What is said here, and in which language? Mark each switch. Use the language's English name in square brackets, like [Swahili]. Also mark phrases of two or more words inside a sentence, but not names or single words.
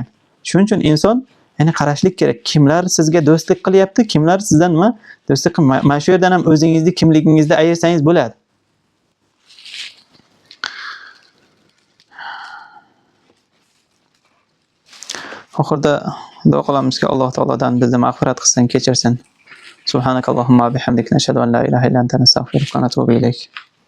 [Uzbek] Shuning uchun inson ya'ni qarashlik kerak. Kimlar sizga do'stlik qilyapti, kimlar sizdan nima do'stlik qilmayapti. Mana shu yerdan ham o'zingizni kimligingizni ayirsangiz bo'ladi. Oxirda duo qilamizki, Alloh taolodan bizni mag'firat qilsin, kechirsin. [Arabic] سبحانك اللهم وبحمدك نشهد أن لا إله إلا أنت نستغفرك ونتوب إليك.